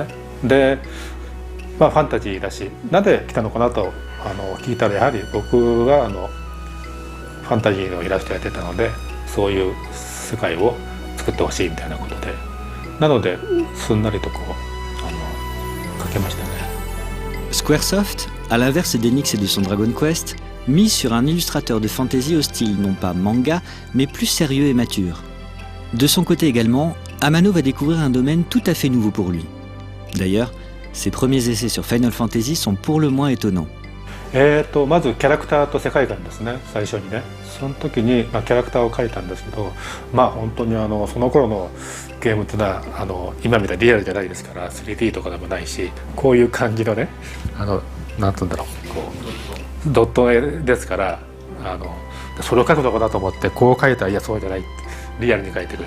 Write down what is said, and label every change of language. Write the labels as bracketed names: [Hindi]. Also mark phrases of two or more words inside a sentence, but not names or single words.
[Japanese] でファンタジーだしなんで来たのかなと聞いたら、やはり僕はファンタジーのイラストやってたので、そういう世界を作ってほしいみたいなことで、なのですんなりと書けましたね。 [French] Squaresoft, à l'inverse d'Enix et de son Dragon Quest, mise sur un illustrateur de fantasy au style non pas manga, mais plus sérieux et mature. De son côté également, Amano va découvrir un domaine tout à fait nouveau pour lui. D'ailleurs, ses premiers essais sur Final Fantasy sont pour le moins étonnants. [Japanese] まずキャラクターと世界観ですね、最初にね。その時に、キャラクターを描いたんですけど、本当にその頃のゲームっていうのは今みたいにリアルじゃないですから 3D とかでもないし、こういう感じのねなんて言うんだろう、ドット絵ですから、それを描くのかなと思ってこう描いたら、いやそうじゃない、リアルに描いてくれ